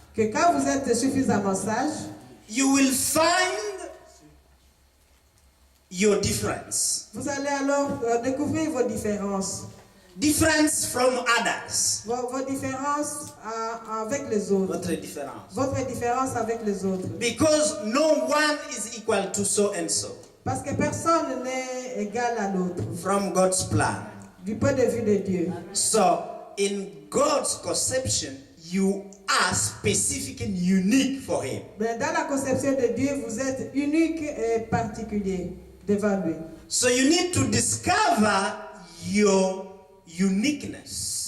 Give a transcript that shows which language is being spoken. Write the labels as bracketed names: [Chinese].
[French] que quand vous êtes suffisamment sage, [English] you will find your difference. [French] Vous allez alors découvrir vos différences. [English] Difference from others. [French] Vos différences avec les autres. Votre différence. Votre différence avec les autres. [English] Because no one is equal to so and so. [French] Parce que personne n'est égal à l'autre. [English] From God's plan. [French] Du point de vue de Dieu. [English] So, in God's conception, you are specific and unique for Him. [French] Mais dans la conception de Dieu, vous êtes unique et particulier devant lui. [English] So you need to discover your uniqueness.